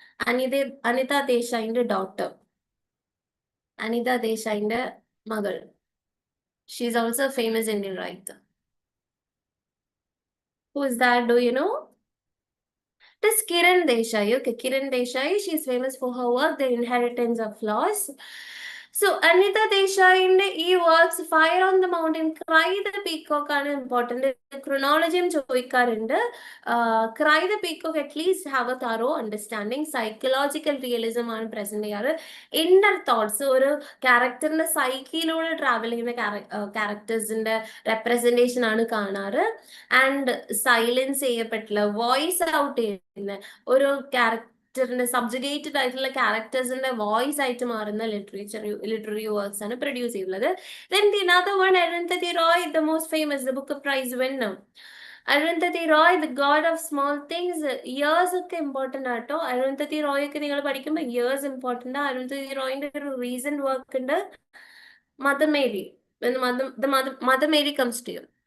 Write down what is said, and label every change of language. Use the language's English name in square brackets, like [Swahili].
[English] Anita Desai's daughter. Anita Desai's [Malayalam] മകൾ. [English] She is also a famous Indian writer. Who is that? Do you know? It is Kiran Desai. Okay, Kiran Desai. She is famous for her work, The Inheritance of Laws. [Malayalam] So, Anita Desai's ഈ works fire on the mountain, cry the peacock ആണ് important. ക്രൊണോളജിയും ചോദിക്കാറുണ്ട്. Cry the peacock [English] At least have a thorough understanding. [Malayalam] Psychological realism ആണ് present ചെയ്യാറ്. Inner thoughts, ഒരു ക്യാരക്ടറിന്റെ സൈക്കിയിലൂടെ travel ചെയ്യുന്ന ക്യാരക്ടേഴ്സിന്റെ representation ആണ് കാണാറ്. And silence ചെയ്യപ്പെട്ടില്ല, voice out ചെയ്യുന്ന ഒരു ക്യാരക്ടറിന്റെ സബ്ജുഗേറ്റഡ് ആയിട്ടുള്ള ക്യാരക്ടേഴ്സിന്റെ വോയിസ് ആയിട്ട് മാറുന്ന ലിറ്റററി വർക്ക്സ് ആണ് പ്രൊഡ്യൂസ് ചെയ്യുന്നത്. [English] Then the another one, Arundhati Roy, the most famous, the Booker Prize winner. Arundhati Roy, the god of small things. [Malayalam] Years ഒക്കെ ഇമ്പോർട്ടന്റ് ആട്ടോ. അരുന്ധതി റോയ് ഒക്കെ നിങ്ങൾ പഠിക്കുമ്പോൾ ഇയേഴ്സ് ഇമ്പോർട്ടന്റ്. അരുന്ധതി റോയിന്റെ ഒരു റീസെന്റ് വർക്ക് ഉണ്ട്, mother Mary. [English] Mother Mary comes to you.